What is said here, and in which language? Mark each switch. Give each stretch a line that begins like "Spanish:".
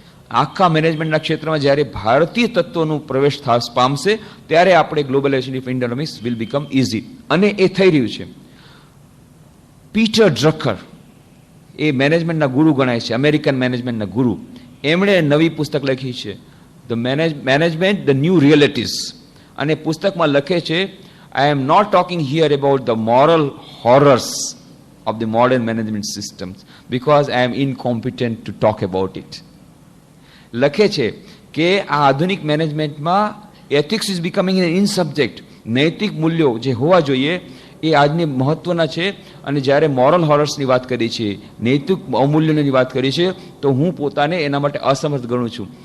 Gujarati: આખા મેનેજમેન્ટના ક્ષેત્રમાં જ્યારે ભારતીય તત્વોનું પ્રવેશ પામશે ત્યારે આપણે
English: Globalisation of economics will become easy.
Gujarati: અને એ થઈ રહ્યું છે. પીટર ડ્રકર એ મેનેજમેન્ટના ગુરુ ગણાય છે, અમેરિકન મેનેજમેન્ટના ગુરુ. એમણે નવી પુસ્તક લખી છે, ધ મેનેજમેન્ટ ધ ન્યૂ રિયલિટીઝ. અને પુસ્તકમાં લખે છે,
English: I am not talking here about the moral horrors of the modern management systems because I am incompetent to talk about it.
Gujarati: લખે છે કે આ આધુનિક મેનેજમેન્ટમાં
English: Ethics is becoming an in subject.
Gujarati: નૈતિક મૂલ્યો જે હોવા જોઈએ એ આજની મહત્વના છે. અને જ્યારે મોરલ હોરર્સની વાત કરી છે, નૈતિક અમૂલ્યોની વાત કરી છે, તો હું પોતાને એના માટે અસમર્થ ગણું છું.